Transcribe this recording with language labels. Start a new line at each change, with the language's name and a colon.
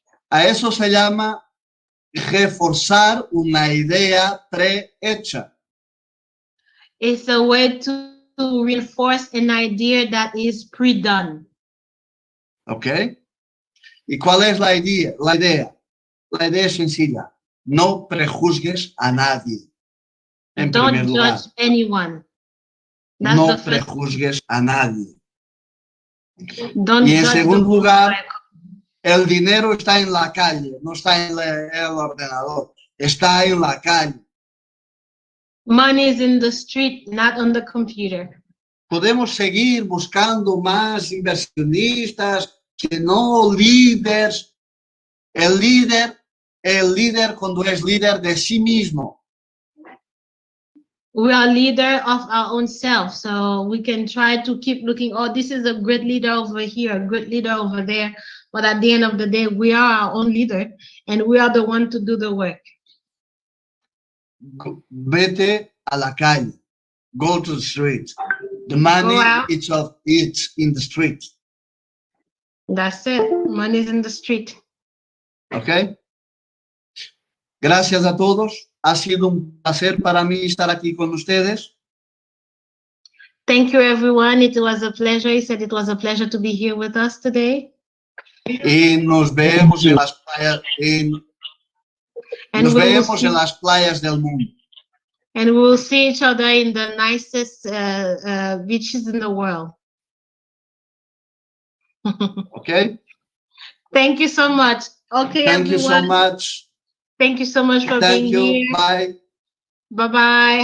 Spanish: A eso se llama reforzar una idea prehecha.
English: It's a way to reinforce an idea that is pre-done.
Spanish: ¿Ok? ¿Y cuál es la idea? La idea es sencilla. No prejuzgues a nadie. En primer lugar.
English: Don't judge anyone. That's
Spanish: no prejuzgues a nadie.
English: Don't
Spanish: y en segundo lugar, el dinero está en la calle, no está en el ordenador. Está en la calle.
English: Money is in the street, not on the computer.
Spanish: Podemos seguir buscando más inversionistas, que no líderes. El líder cuando es líder de sí mismo.
English: We are leader of our own self, so we can try to keep looking, oh, this is a great leader over here, a great leader over there. But at the end of the day, we are our own leader, and we are the one to do the work.
Spanish: Vete a la calle.
English: Go to the street. The money, it's in the street. That's it. Money is in the street.
Spanish: Okay. Gracias a todos. Ha sido un placer para mí estar aquí con ustedes.
English: Thank you, everyone. It was a pleasure. He said it was a pleasure to be here with us today.
Spanish: Y nos vemos en las playas, en las playas del mundo.
English: And we will see each other in the nicest beaches in the world. Okay. Thank you so much. Okay, Thank you so much. Thank you so much for being here. Bye. Bye-bye.